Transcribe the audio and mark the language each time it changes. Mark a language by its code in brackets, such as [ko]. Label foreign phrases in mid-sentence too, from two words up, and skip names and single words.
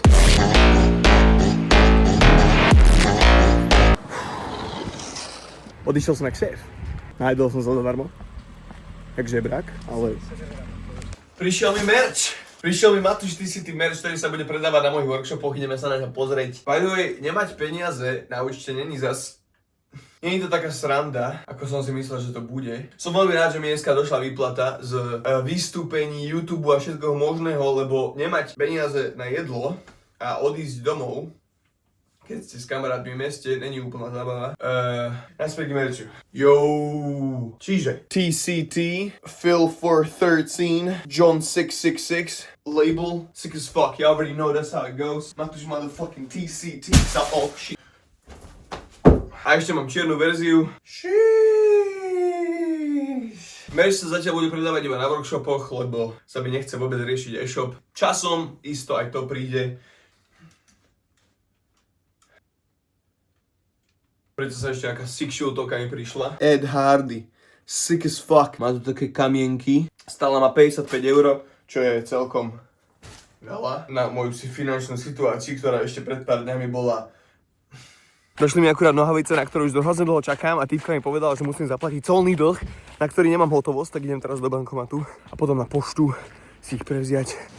[sk] Odišiel som jak šéf. Najedol som sa zadarmo. Jak žebrák, ale... Prišiel mi merch! Prišiel mi Matúš TCT merch, ktorý sa bude predávať na mojich workshopoch, ideme sa na ňo pozrieť. [en] By the way, [sk] nemať peniaze na účte není zas... Nie je to taká sranda, ako som si myslel, že to bude. Som veľmi rád, že mi dneska došla výplata z vystúpení YouTube a všetkoho možného, lebo nemať peniaze na jedlo a odísť domov, keď ste s kamarátmi v meste, není úplná zábava. Naspäť k merču. Yo! Čiže TCT, [en] Phil413, John 666, label, sick as fuck, you already know that's how it goes. [sk] Matúš motherfucking TCT, sa shit. A ešte mám čiernu verziu. Merch sa zatiaľ bude predávať iba na workshopoch, lebo sa mi nechce vôbec riešiť e-shop. Časom isto aj to príde. Preto sa ešte nejaká sick shootovka mi prišla. [en] Ed Hardy. Sick as fuck. [sk] Má tu také kamienky. Stála ma 55 €, čo je celkom veľa. Na moju finančnú situáciu, ktorá ešte pred pár dňami bola... Došli mi akurát nohavice, na ktorú už hrozne dlho čakám a týpka mi povedala, že musím zaplatiť colný dlh, na ktorý nemám hotovosť, tak idem teraz do bankomatu a potom na poštu si ich prevziať.